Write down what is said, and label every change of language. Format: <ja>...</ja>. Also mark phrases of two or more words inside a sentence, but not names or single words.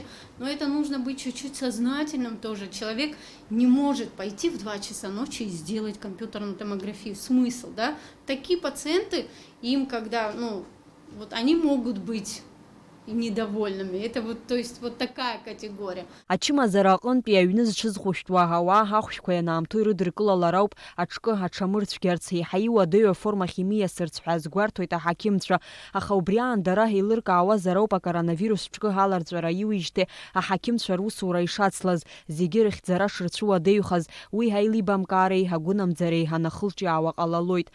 <ru>Но это нужно быть чуть-чуть сознательным тоже. Человек не может пойти в 2 часа ночи и сделать компьютерную томографию. Смысл, да? Такие пациенты, им когда, они могут быть недовольными. Это то есть такая категория.</ru> <ab>Ачымазара аҟынтәи аҩны зҽызхәышәтәуа ауаа ҳахәшәқәа ианаамҭоу ирыдыркылалароуп аҽкы аҽамырцәгьарц еиҳа иуадаҩу аформахь имиасырц ҳәа азгәарҭоит аҳақьымцәа. Аха убри аан дара еилыркаауазароуп акоронавирус ҽкы ҳаларҵәара иуижьҭеи аҳақьымцәа русура ишацлаз, зегьы рыхьӡара шырцәуадаҩхаз, уи ҳаилибамкаареи ҳагәынамӡареи ҳанахылҿиаауа ҟалалоит.</ab>